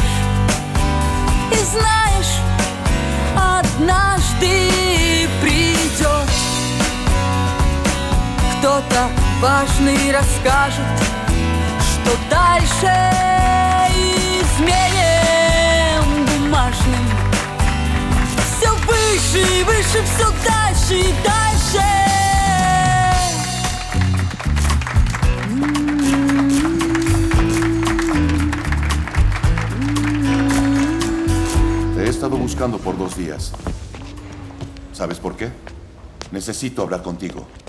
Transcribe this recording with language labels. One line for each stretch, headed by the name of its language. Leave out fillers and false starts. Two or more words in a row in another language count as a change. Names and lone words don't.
Russian: И знаешь, однажды придет кто-то важный, расскажет, что дальше измерим бумажным. Все выше и выше, все дальше и дальше.
Spanish: Te he estado buscando por 2 días. ¿Sabes por qué? Necesito hablar contigo.